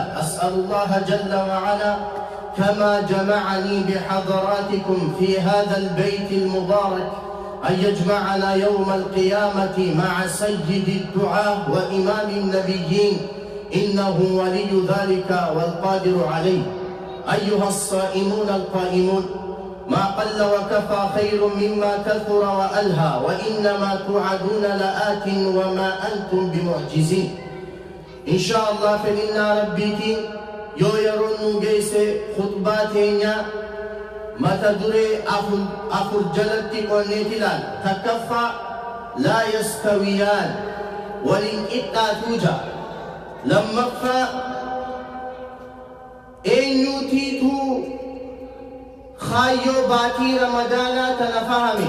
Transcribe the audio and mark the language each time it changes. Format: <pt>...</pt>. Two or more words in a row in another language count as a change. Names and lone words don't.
<ar>أسأل الله جل وعلا كما جمعني بحضراتكم في هذا البيت المبارك أن يجمعنا يوم القيامة مع سيد الدعاة وإمام النبيين، إنه ولي ذلك والقادر عليه. أيها الصائمون القائمون، ما قل وكفى خير مما كثر وألهى، وإنما توعدون لآت وما أنتم بمعجزين. إن شاء الله فإن ربك</ar> <om>yoo yeroon nu geesse khutbaa teenya mata duree afur jalatti qonneet ilaal. Takkaffaa</om> <ar>لا يستويان,</ar> <om>waliin qixxaatuu ja'a. Lammaffaa eenyutiituu kaayyoo baatii ramadaanaa tana fahame.</om>